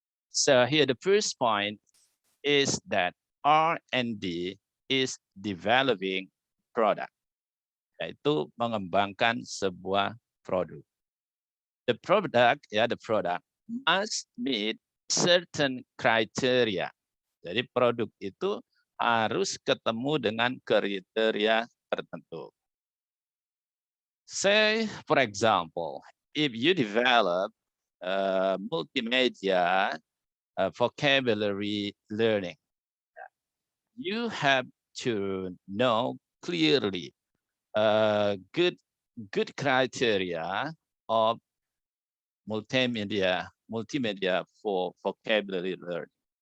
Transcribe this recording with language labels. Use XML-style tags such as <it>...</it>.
<en>So here the first point is that R&D is developing product,</en> <id>yaitu mengembangkan sebuah produk.</id> <en>The product must meet certain criteria.</en> <id>Jadi produk itu harus ketemu dengan kriteria tertentu.</id> <en>Say, for example, if you develop multimedia vocabulary learning, you have to know clearly good criteria of multimedia for vocabulary learning.</en>